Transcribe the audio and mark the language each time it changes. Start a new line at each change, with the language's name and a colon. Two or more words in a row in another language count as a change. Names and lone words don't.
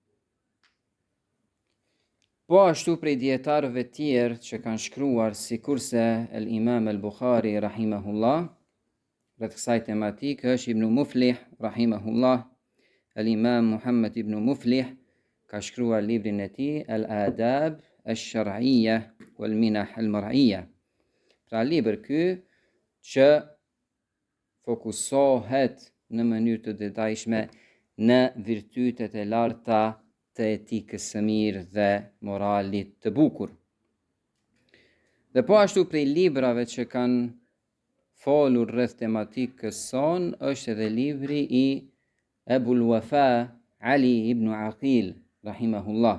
Albanian: Po ashtu prej dietarëve tjerë që kanë shkruar, sikurse el Imam el Bukhari rahimahullah, rreth kësaj tematike është Ibn Muflih rahimahullah, el Imam Muhammad ibn Muflih ka shkruar librin e tij El Adab al-Shar'iyya wal Minah al-Mar'iyya. Pra libër ky që fokusohet në mënyrë të detajshme në virtytet e larta të etikës së mirë dhe moralit të bukur. Dhe po ashtu prej librave që kanë folur rreth tematikës son është edhe libri i Ebul Wafa Ali ibn Aqil rahimahullah.